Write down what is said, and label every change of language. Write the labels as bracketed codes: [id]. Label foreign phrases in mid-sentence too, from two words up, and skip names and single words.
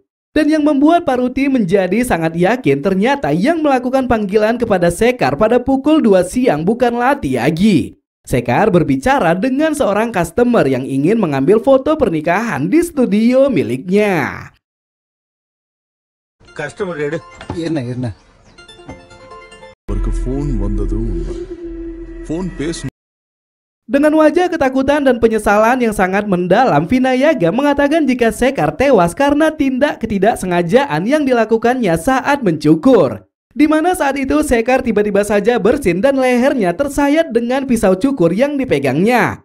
[id] Dan yang membuat Pak Ruti menjadi sangat yakin ternyata yang melakukan panggilan kepada Sekar pada pukul 2 siang bukanlah Tyagi. Sekar berbicara dengan seorang customer yang ingin mengambil foto pernikahan di studio miliknya. [en] Customer ready? [ta] என்ன அவருக்கு ஃபோன் வந்தது உண்மை. ஃபோன் பேச [id] Dengan wajah ketakutan dan penyesalan yang sangat mendalam, Vinayagam mengatakan jika Sekar tewas karena tindak ketidaksengajaan yang dilakukannya saat mencukur. Di mana saat itu Sekar tiba-tiba saja bersin dan lehernya tersayat dengan pisau cukur yang dipegangnya.